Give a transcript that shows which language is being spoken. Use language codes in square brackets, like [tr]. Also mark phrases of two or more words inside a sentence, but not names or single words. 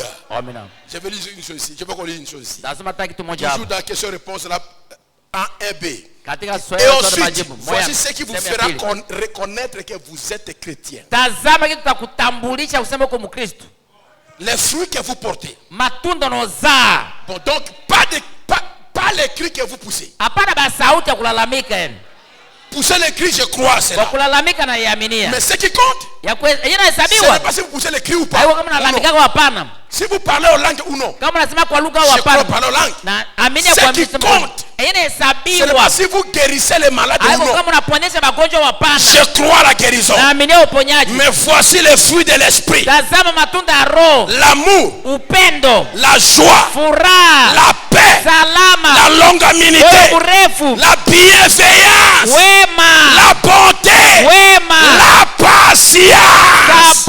[fr] Je vais lire une chose ici. Je vais lire une chose ici. Toujours dans la question-réponse là, en 1B. Et ensuite, voici ce qui vous fera reconnaître que vous êtes chrétien. Les fruits que vous portez. Bon, donc pas les cris que vous poussez. [sw] Hapana ba sauti ya kulalamika yani. [fr] Poussez les cris, je crois à cela. [sw] Kwa kulalamika na yaminia. [fr] Mais ce qui compte, ce n'est pas si vous poussez les cris ou pas. Si vous parlez aux langues ou non. Je crois parler aux langues. Ce qui compte, ce n'est pas si vous guérissez les malades ou non. Je crois à la guérison. Mais voici les fruits de l'esprit. L'amour, la joie, la paix, la longanimité, la bienveillance, la bonté, la patience.